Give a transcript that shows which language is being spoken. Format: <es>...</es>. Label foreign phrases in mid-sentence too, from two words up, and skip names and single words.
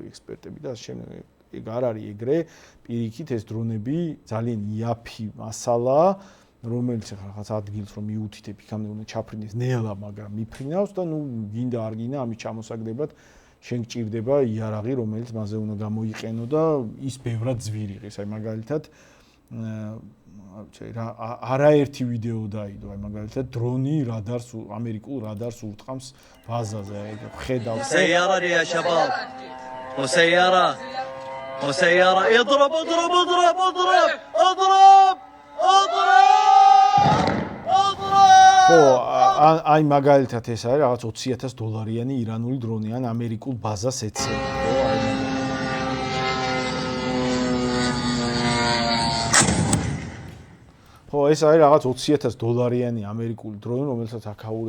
<ka>ექსპერტები და შემდეგ ეგ არ არის ეგრე, პირიქით ეს დრონები ძალიან იაფი მასალაა, რომელიც რაღაც ადგილს რომ მიუთითებ, იქამდე უნდა ჩაფრინდეს ნელა, მაგრამ მიფრინავს და ნუ გინდა არ გინდა ამის ჩამოსაგდებად შენ გჭირდება იარაღი, რომელიც მასზე უნდა გამოიყენო და ის ბევრად ძვირი ღირს, აი მაგალითად არაერთი ვიდეო დაიდო, აი მაგალითად დრონი რადარს ამერიკულ რადარს ურტყამს ბაზაზე, აი ხედავს.</ka> <ar>سيارة يا شباب. وسيارة اضرب اضرب اضرب اضرب اضرب اضرب</ar> <ka>ხო, აი მაგალითად ეს არის რაღაც $20,000 ირანული დრონი ან ამერიკულ ბაზას ეცემა, ხო, აი ხო, ეს არის რაღაც $20,000 ამერიკული დრონი, რომელსაც აქაური</ka>